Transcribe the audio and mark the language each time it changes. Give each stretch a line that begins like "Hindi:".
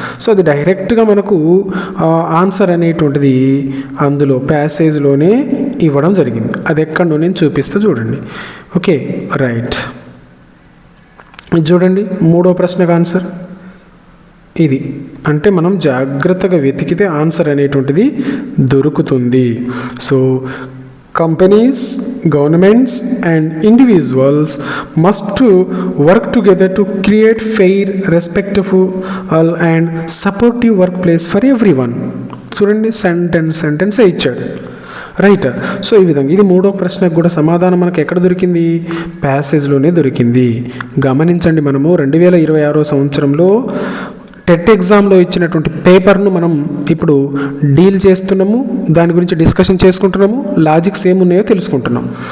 Telugu: So అది డైరెక్ట్గా మనకు ఆన్సర్ అనేటువంటిది అందులో ప్యాసేజ్లోనే ఇవ్వడం జరిగింది. అది ఎక్కడో నేను చూపిస్తూ చూడండి. ఓకే. రైట్. ఇది చూడండి 3వ ప్రశ్నకు ఆన్సర్ ఇది. అంటే మనం జాగ్రత్తగా వెతికితే ఆన్సర్ అనేటువంటిది దొరుకుతుంది.
English: So companies, governments and individuals must work together to create fair, respectful and supportive workplace for everyone.
Telugu: చూడండి సెంటెన్స్ ఇచ్చాడు. రైట్. సో ఈ విధంగా ఇది 3వ ప్రశ్నకు కూడా సమాధానం మనకు ఎక్కడ దొరికింది? ప్యాసేజ్లోనే దొరికింది. గమనించండి, మనము 2026 సంవత్సరంలో టెట్ ఎగ్జామ్లో ఇచ్చినటువంటి పేపర్ను మనం ఇప్పుడు డీల్ చేస్తున్నాము, దాని గురించి డిస్కషన్ చేసుకుంటున్నాము, లాజిక్స్ ఏమున్నాయో తెలుసుకుంటున్నాం.